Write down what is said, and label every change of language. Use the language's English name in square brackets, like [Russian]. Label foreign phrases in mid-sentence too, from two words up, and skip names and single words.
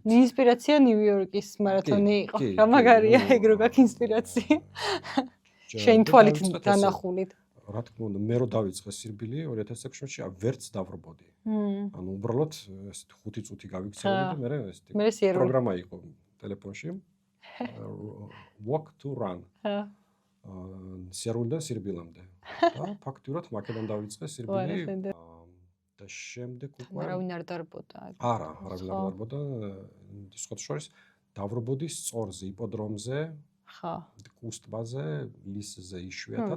[Georgian] ინსპირაცია ნიუ-იორკის მარათონი იყო. რა მაგარია ეგ რო გაქვს ინსპირაცია. შენ თვალით დანახულით. რა თქმა უნდა, მე რო დავიწყე სირბილი 2016-ში, ვერც დავრბოდი. ანუ უბრალოდ ესეთი 5 წუთი გავიქცევდი და მე ესეთი პროგრამა იყო ტელეფონში. [English] Walk to run. [Georgian] სიარულიდან სირბილამდე. და ფაქტურად მაკედან დავიწყე სირბილი. და შემდეგ უკვე არავინ არ დარბოდა. არავინ არ დარბოდა. სხვა შორის დავრბოდი სწორზე, იპოდრომზე. ხო. კუსტბაზე, ლისზე იშვიათად.